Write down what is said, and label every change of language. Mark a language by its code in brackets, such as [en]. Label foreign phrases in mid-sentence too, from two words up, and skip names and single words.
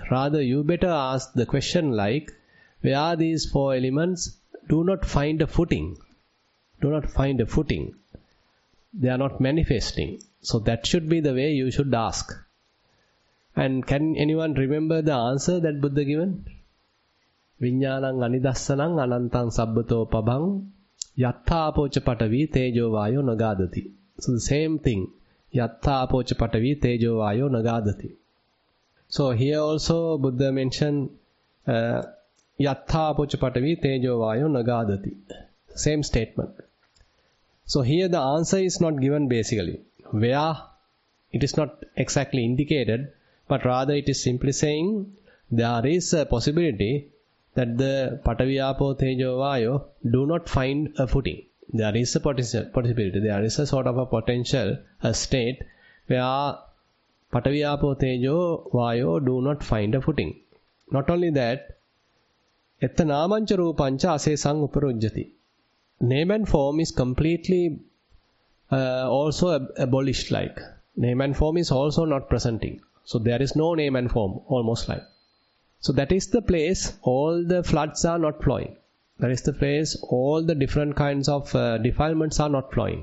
[en] Rather, you better ask the question like, where these 4 elements do not find a footing. Do not find a footing. They are not manifesting. So that should be the way you should ask. And can anyone remember the answer that Buddha given? [pi] Viññānaṁ anidassaнаṁ anantaṁ sabbato pabhaṁ yattha apoca patavi tejo vayo nagadati. [en] So the same thing. [pi] Yattha apoca patavi tejo vayo nagadati. [en] So here also Buddha mentioned [pi] yattha apoca patavi tejo vayo nagadati. [en] Same statement. So here the answer is not given basically. Where it is not exactly indicated, but rather it is simply saying there is a possibility that the [pi] Patavi Apo Tejo Vayo [en] do not find a footing. There is a possibility, there is a sort of a potential, a state where [pi] Patavi Apo Tejo Vayo [en] do not find a footing. Not only that, [pi] etta namancha rupancha asesang uparujjati. [en] Name and form is completely also abolished like. Name and form is also not presenting. So there is no name and form, almost like. So that is the place all the floods are not flowing. That is the place all the different kinds of defilements are not flowing.